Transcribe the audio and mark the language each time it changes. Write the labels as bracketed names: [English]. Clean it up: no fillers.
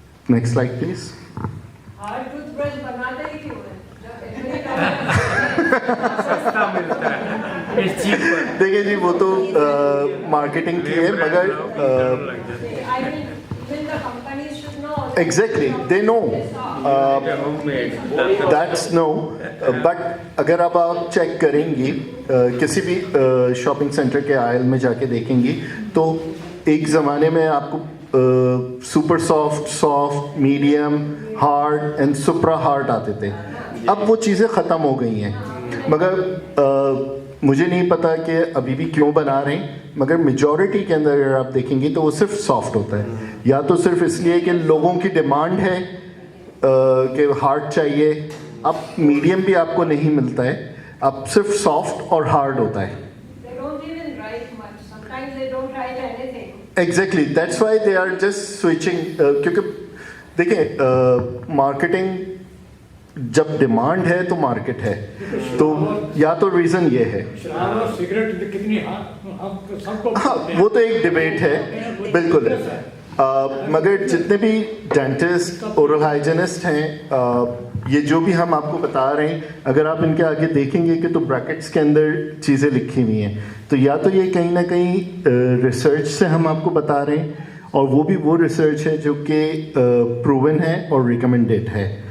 [English] Next slide please. [Hindi] Toothbrush बनाते ही क्यों है? सस्ता मिलता है। [English] It's cheaper. [Hindi] देखिए जी वो तो मार्केटिंग की है मगर [English] I mean, even the companies should know. Exactly they know Homemade. That's no but [Hindi] अगर आप चेक करेंगी किसी भी शॉपिंग सेंटर के आयल में जाके देखेंगी तो एक ज़माने में आपको super soft medium hard and सुपरा hard आते थे। अब वो चीज़ें ख़त्म हो गई हैं मगर मुझे नहीं पता कि अभी भी क्यों बना रहे हैं मगर मेजॉरिटी के अंदर अगर आप देखेंगे तो वो सिर्फ सॉफ्ट होता है या तो सिर्फ इसलिए कि लोगों की डिमांड है कि हार्ड चाहिए। अब मीडियम भी आपको नहीं मिलता है, अब सिर्फ सॉफ्ट और हार्ड होता है। [English] They don't even write much. Sometimes they don't write anything. Exactly that's why they are just switching [Hindi] क्योंकि देखिए मार्केटिंग जब डिमांड है तो मार्केट है तो या तो रीज़न ये है। शराब और सिगरेट कितनी हम सबको हाँ वो तो एक डिबेट है बिल्कुल है मगर जितने भी डेंटिस्ट ओरल हाइजीनिस्ट हैं ये जो भी हम आपको बता रहे हैं अगर आप इनके आगे देखेंगे कि तो ब्रैकेट्स के अंदर चीज़ें लिखी हुई हैं तो या तो ये कहीं ना कहीं रिसर्च से हम आपको बता रहे हैं और वो भी वो रिसर्च है जो कि प्रूवन है और रिकमेंडेड है।